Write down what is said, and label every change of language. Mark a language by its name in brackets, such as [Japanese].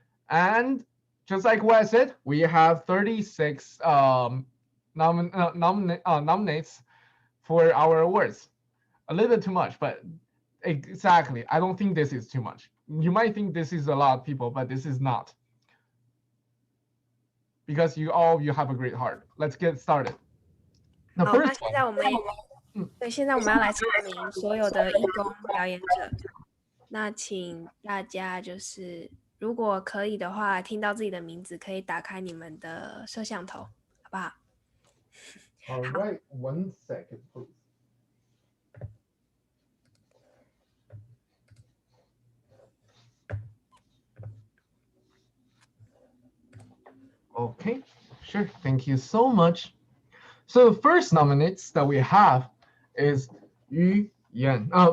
[English] And just like what I said, we have 36 nominates for our awards. A little bit too much, but exactly, I don't think this is too much. You might think this is a lot of people, but this is not. Because all of you have a great heart. Let's get started. The first one. [Chinese] 现在我们要来查名所有的义工表演者。那请大家就是如果可以的话，听到自己的名字可以打开你们的摄像头，好不好？ [English] All right, 1 second, please. Okay, sure. Thank you so much. So the first nominates that we have is Wu Yan.